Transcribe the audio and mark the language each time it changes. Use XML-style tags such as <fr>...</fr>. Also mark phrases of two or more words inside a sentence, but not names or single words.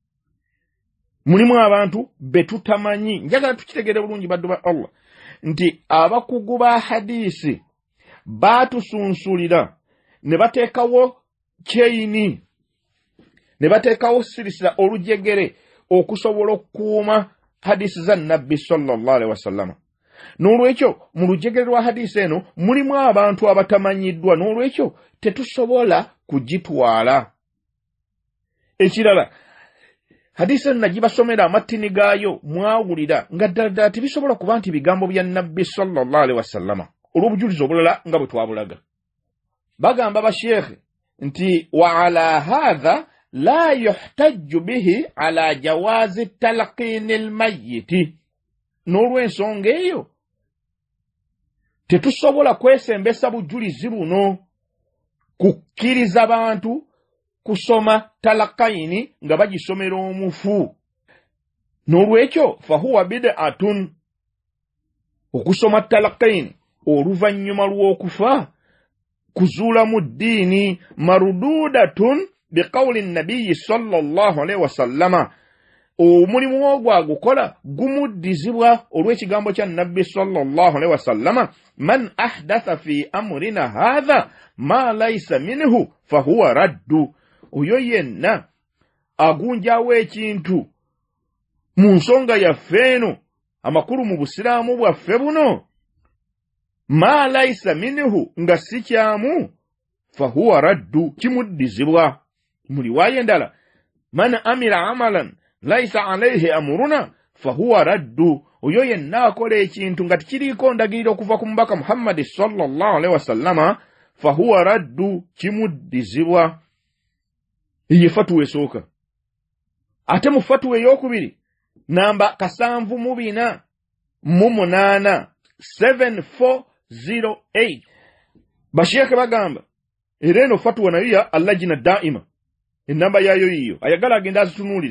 <lg>Njagala tukitegere bulungi baddu ba Allah nti abakugu ba hadisi batusunsulira ne bateekawo kyeyini, ne bateekawo sirisira olujegere okusobola okukuuma hadisi za Nabbi</lg> <ar>صلى الله عليه وسلم.</ar> <lg>N'olwekyo mu lujegere lwa hadisi eno mulimu abantu abatamanyiddwa, n'olwekyo tetusobola kugitwala. Ekirala, hadisi eno nagibasomera amatini gaayo mwawulira nga ddala tebisobola kuba nti bigambo bya Nabbi</lg> <ar>صلى الله عليه وسلم</ar> <lg>olw'obujulizi obulala nga bwe twabulaga. Bagamba basheekhe nti</lg> <ar>وعلى هذا لا يحتج به على جواز تلقين الميت.</ar> <lg>N'olw'ensonga eyo tetusobola kwesembesa bujulizi buno kukkiriza bantu kusoma talakayini nga bagisomera omufu. N'olwekyo</lg> <ar>فهو بدعة,</ar> <lg>okusoma talakayini oluvannyuma lw'okufa kuzuula mu ddiini,</lg> <ar>مردودة بقول النبي صلى الله عليه وسلم.</ar> <lg>Omulimu ogwo agukola gumuddizibwa olw'ekigambo kya Nabbi</lg> <ar>صلى الله عليه وسلم, من أحدث في أمرنا هذا ما ليس منه فهو رد.</ar> <lg>Oyo yenna agunjawo ekintu mu nsonga yaffe eno amakulu mu busiraamu bwaffe buno,</lg> <ar>ما ليس منه</ar> <lg>nga si kyamu,</lg> <ar>فهو رد, kimuddizibwa.</ar> <lg>Mu riwaaya endala,</lg> <ar>من عمل عملا ليس عليه أمرنا فهو رد.</ar> <lg>Oyo yenna akola ekintu nga tikiriiko ndagiriro okuva ku mubaka Muhammad</lg> <ar>صلى الله عليه وسلم, فهو رد,</ar> <lg>kimuddizibwa. Iyi fatuwa esooka. Ate mu fatuwa ey'okubiri namba 748 7408 basheekhe bagamba era eno fatuwa nayo ya Allajina Daima, enamba yayo yiyo ayagala agenda azitunuulire.</lg>